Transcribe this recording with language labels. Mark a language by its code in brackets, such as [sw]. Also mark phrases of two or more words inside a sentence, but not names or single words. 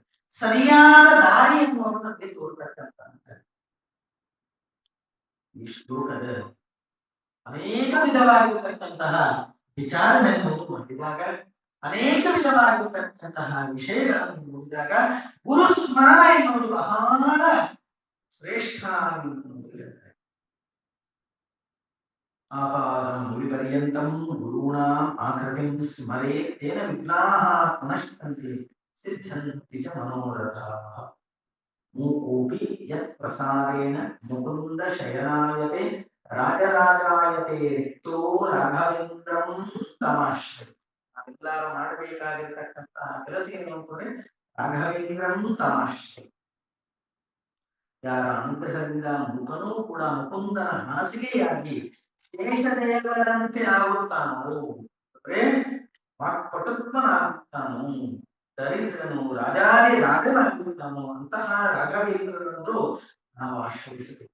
[kn] ಸರಿಯಾದ ದಾರಿ ಎನ್ನುವುದು ನಮಗೆ ತೋರ್ತಕ್ಕಂಥ ಈ ಶ್ಲೋಕದ ಅನೇಕ ವಿಧವಾಗಿರತಕ್ಕಂತಹ ವಿಚಾರಗಳನ್ನು ನೋಡಿದಾಗ, ಅನೇಕ ವಿಧವಾಗಿರತಕ್ಕಂತಹ ವಿಷಯಗಳನ್ನು ನೋಡಿದಾಗ ಗುರು ಸ್ಮರಣ ಎನ್ನುವುದು ಬಹಳ ಶ್ರೇಷ್ಠ ಹೇಳ್ತಾರೆ. [sa] ಆಪಾದಂ ವಿಪರ್ಯಂತಂ ಗುರುಣಾಂ ಆಕೃತಿಂ ಸ್ಮರೇತ್ ತೇನ ವಿಘ್ನಾಃ ನಶ್ಯಂತಿ ಸಿದ್ಧಂತಿ ಚ ಮನೋರಥಾಃ. ಮೂಕೋಪಿ ಯತ್ ಪ್ರಸಾದೇನ ಮುಕುಂದ ಶಯನಾಯತೆ ರಾಜರಾಜಾಯತೆ ರಿಕ್ತೋ ರಾಘವೇಂದ್ರಂ ತಮಾಶ್ರಯ. [kn] ನಾವೆಲ್ಲರೂ ಮಾಡಬೇಕಾಗಿರತಕ್ಕಂತಹ ಕೆಲಸ ಏನು ಅಂತಂದ್ರೆ [sa] ರಾಘವೇಂದ್ರಂ ತಮಾಶ್ರಯ. [kn] ಯಾರ ಅನುಗ್ರಹದಿಂದ ಮುಖನೂ ಕೂಡ ಮುಕುಂದನ ಹಾಸಿಗೆಯಾಗಿ ಶೇಷದೇವರಂತೆ ಆಗುತ್ತಾನೋ, ವಾಕ್ಪಟುತ್ವನಾಗುತ್ತಾನೋ, ದರಿದ್ರನು ರಾಜಾದಿ ರಾಜನಾಗುತ್ತಾನೋ ಅಂತಹ ರಾಘವೇಂದ್ರನನ್ನು ನಾವು ಆಶ್ರಯಿಸಬೇಕು.